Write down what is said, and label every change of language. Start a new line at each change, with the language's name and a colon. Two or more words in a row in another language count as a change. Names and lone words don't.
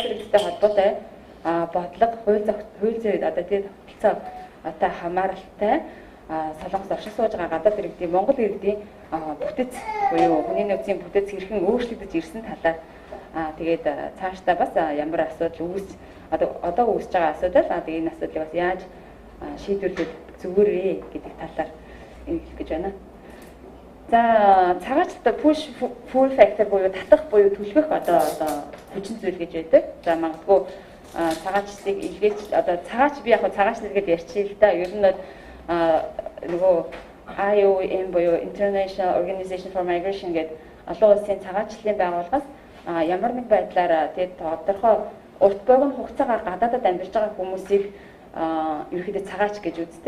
Mongolian: иргэдтэй холбоотой бодлого хууль зүйд одоо тийм тогтолцоотой хамааралтай Солонгос оршин сууж байгаа гадаад иргэдийн Монгол иргэдийн бүтэц буюу хүний нөөцийн бүтэц хэрхэн өөрчлөгдөж ирсэн талаар тэгээд цаашдаа бас ямар асуудал одоо үүсэж байгаа асуудал тэгээд энэ асуудлыг бас яаж шийдвэрлэх зүгээрээ гэдэг талаар хэлэх гэж байна. За цагаачлалтай
English: pull factor
Mongolian: буюу татах буюу түлхэх одоо хүчин зүйл гэж байдаг. За магадгүй цагаачлалыг илгээж одоо цагаач би яг цагаачлал гэж ярьчих л да. Ер нь нөгөө IOM буюу International Organization for Migration гэдэг олон улсын цагаачлалын байгууллагаас ямар нэг байдлаар тэгээд тодорхой урт богино хугацаагаар гадаадад амьдарч байгаа хүмүүсийг ерөөхдөө цагаач гэж үздэг.